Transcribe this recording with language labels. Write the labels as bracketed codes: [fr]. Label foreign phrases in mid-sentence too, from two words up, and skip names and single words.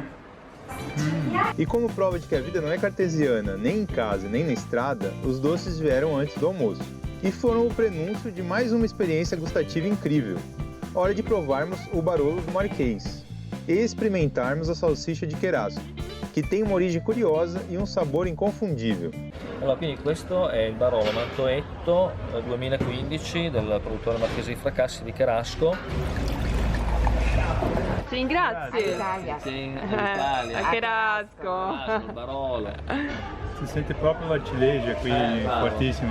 [pt] E como prova de que a vida não é cartesiana, nem em casa, nem na estrada, os doces vieram antes do almoço. E foram o prenúncio de mais uma experiência gustativa incrível. Hora de provarmos o Barolo do Marquês e experimentarmos a salsicha de Cherasco, que tem uma origem curiosa e um sabor inconfundível. [it] Allora, quindi questo è il Barolo Mantoetto 2015 del produttore marchese di Fracassi di Cherasco. Ti ringrazio. Sì, Italia. A Cherasco. Il Barolo. Si sente proprio la ciliegia qui, fortissimo.